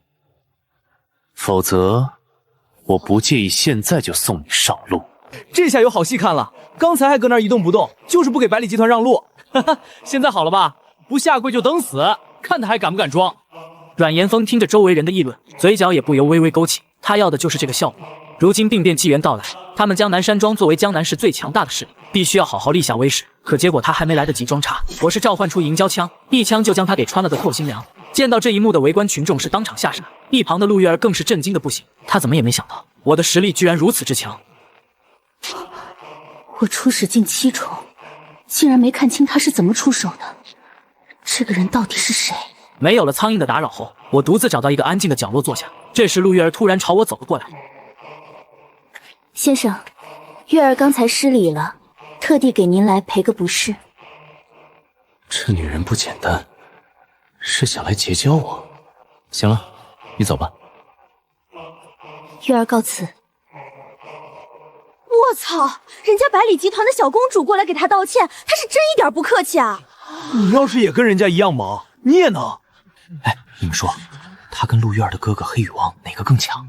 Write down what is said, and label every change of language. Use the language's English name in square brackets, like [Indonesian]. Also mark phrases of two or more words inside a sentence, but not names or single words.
[Chinese] 否則，我不介意现在就送你上路。这下有好戏看了，刚才还搁那儿一动不动，就是不給百里集團讓路。哈哈，現在好了吧？不下跪就等死，看他還敢不敢裝。阮延峰聽着周圍人的議論，嘴角也不由微微勾起，他要的就是這個效果。如今病變紀元到來，他們江南山莊作為江南市最強大的勢力，必須要好好立下威勢。可結果他還沒來得及裝叉，我是召喚出銀膠槍，一槍就將他給穿了個透心涼。見到這一幕的圍觀群眾是當場嚇傻，一旁的陸月兒更是震驚的不行。他怎麼也沒想到，我的實力居然如此之強。我初始境7重，竟然沒看清他是怎麼出手的。這個人到底是誰？沒有了蒼蠅的打擾後，我獨自找到一個安靜的角落坐下。這時陸月兒突然朝我走了過來。先生，月兒剛才失禮了，特地給您來賠個不是。這女人不簡單，是想來結交我。行了，你走吧。月兒告辭。我操！人家百里集團的小公主過來給他道歉，他是真一點不客氣啊！你要是也跟人家一樣忙，你也能。哎，你們說，他跟陸月兒的哥哥黑羽王哪個更強？